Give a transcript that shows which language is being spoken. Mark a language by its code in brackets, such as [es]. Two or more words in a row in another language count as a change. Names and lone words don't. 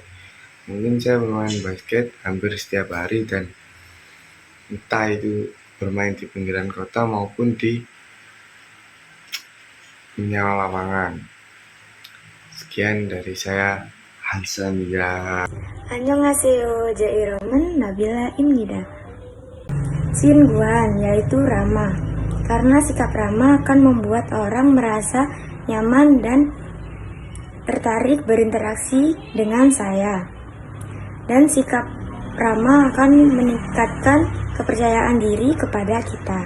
[id] Mungkin saya bermain basket hampir setiap hari, dan entah itu bermain di pinggiran kota maupun di menyewa lapangan. Sekian dari saya, Hamzah. [ko] 안녕하세요. 제 이름은 나빌라 입니다. [id] Singuan, yaitu ramah. Karena sikap ramah akan membuat orang merasa nyaman dan tertarik berinteraksi dengan saya. Dan sikap ramah akan meningkatkan kepercayaan diri kepada kita.